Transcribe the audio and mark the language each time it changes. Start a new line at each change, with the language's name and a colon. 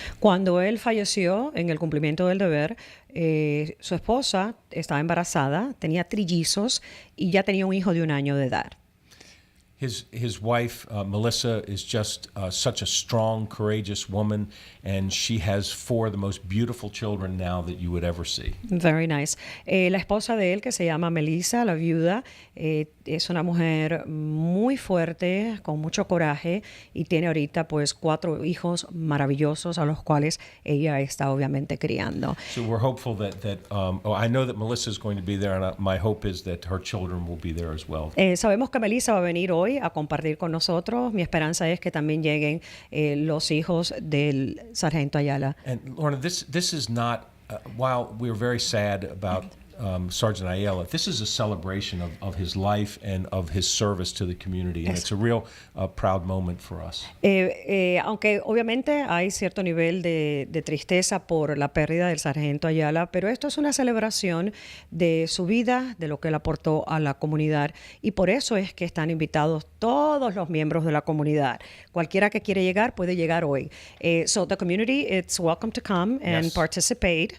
Spanish: Cuando él falleció en el cumplimiento del deber, su esposa estaba embarazada, tenía trillizos y ya tenía un hijo de 1 año de edad.
English: His wife, Melissa, is just such a strong, courageous woman, and she has 4 of the most beautiful children now that you would ever see. Very nice.
Spanish: La esposa de él, que se llama Melissa, la viuda, es una mujer muy fuerte, con mucho coraje, y tiene ahorita pues 4 hijos maravillosos a los cuales ella está obviamente criando.
English: So we're hopeful that I know that Melissa is going to be there, and my hope is that her children will be there as well.
Spanish: Sabemos que Melissa va a venir hoy a compartir con nosotros. Mi esperanza es que también lleguen los hijos del sargento Ayala.
English: And Lorna, this is not, while we're very sad about Sergeant Ayala, this is a celebration of his life and of his service to the community, and it's a real proud moment for us.
Spanish: Aunque obviamente hay cierto nivel de tristeza por la pérdida del sargento Ayala, pero esto es una celebración de su vida, de lo que él aportó a la comunidad, y por eso es que están invitados todos los miembros de la comunidad. Cualquiera que quiere llegar puede llegar hoy.
English: So the community, it's welcome to come and participate.